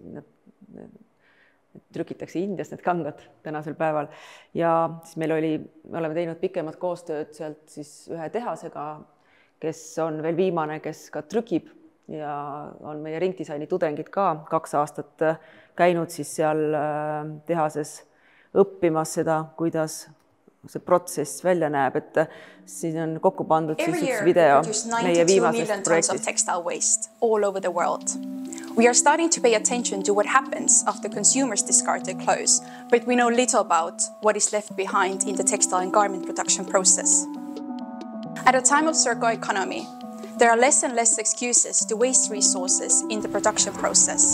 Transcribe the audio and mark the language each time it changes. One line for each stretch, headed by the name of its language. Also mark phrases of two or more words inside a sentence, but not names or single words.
Estonian: Trükitakse Indias need kangad tänasel päeval ja siis me oleme teinud pikemat koostööd sealt siis ühe tehasega, kes on veel viimane, kes ka trükib ja on meie ringdisaini tudengid ka 2 aastat käinud siis seal tehases õppimas seda, kuidas see protsess välja näeb, et siin on kokku pandud siis üks video meie viimasest projektist.
English: We are starting to pay attention to what happens after consumers discard their clothes, but we know little about what is left behind in the textile and garment production process. At a time of circular economy, there are less and less excuses to waste resources in the production process.